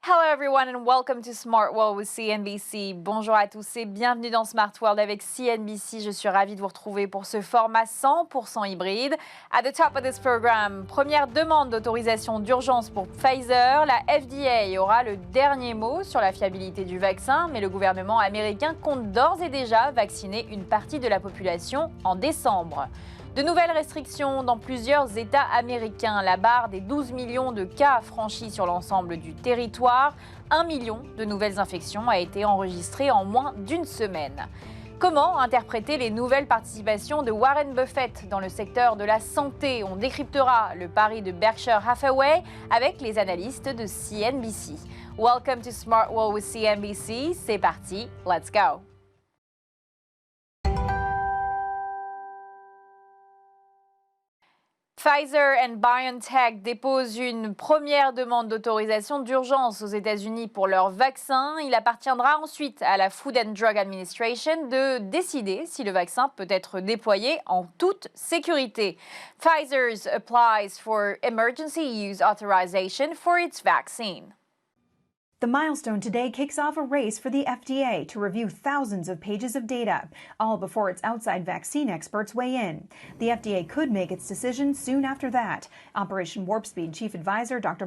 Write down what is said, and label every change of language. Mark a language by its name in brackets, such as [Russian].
[English] everyone and welcome to Smart World with CNBC. [French] Bonjour à tous et bienvenue dans Smart World avec CNBC. Je suis ravie de vous retrouver pour ce format 100% hybride. [English] At the top of this program, [French] première demande d'autorisation d'urgence pour Pfizer. La FDA aura le dernier mot sur la fiabilité du vaccin, mais le gouvernement américain compte d'ores et déjà vacciner une partie de la population en décembre. De nouvelles restrictions dans plusieurs États américains. La barre des 12 millions de cas franchis sur l'ensemble du territoire. 1 million de nouvelles infections a été enregistré en moins d'une semaine. Comment interpréter les nouvelles participations de Warren Buffett dans le secteur de la santé? On décryptera le pari de Berkshire Hathaway avec les analystes de CNBC. [English] Welcome to Smart World with CNBC. [French] C'est parti, [English] let's go! [French] Pfizer and BioNTech déposent une première demande d'autorisation d'urgence aux États-Unis pour leur vaccin. Il appartiendra ensuite à la Food and Drug Administration de décider si le vaccin peut être déployé en toute sécurité. [English] Pfizer applies for emergency use authorization for its vaccine. The milestone today kicks off a race for the FDA to review thousands of pages of data, all before its outside vaccine experts weigh in. The FDA could make its decision soon after that. Operation Warp Speed Chief Advisor Dr.